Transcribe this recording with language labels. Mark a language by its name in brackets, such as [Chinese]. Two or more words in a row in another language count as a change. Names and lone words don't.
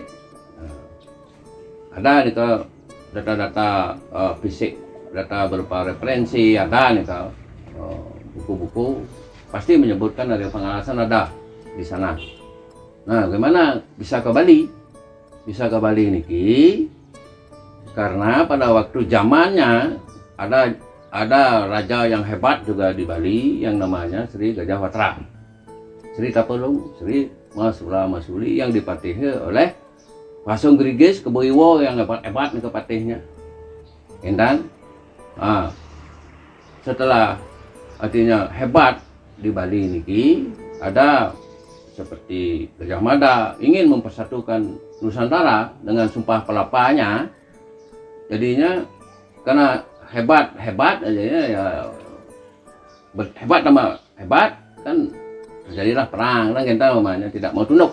[Indonesian] Nah, ada nih data-data fisik, data berupa referensi, ada nih buku-buku pasti menyebutkan Arya Pengalasan ada di sana. Nah, bagaimana bisa ke Bali? Bisa ke Bali niki karena pada waktu zamannya ada raja yang hebat juga di Bali yang namanya Sri Gajah Watra, Sri Tapulung, Sri Masula Masuli yang dipatihi oleh Pasung Grigis Keboiwo yang hebat nih kepatihnya. Dan setelah artinya hebat di Bali niki ada seperti Gajah Mada ingin mempersatukan Nusantara dengan Sumpah Pelapanya, jadinya karena hebat aja ya hebat tambah hebat kan terjadilah perang dan kita namanya tidak mau tunduk.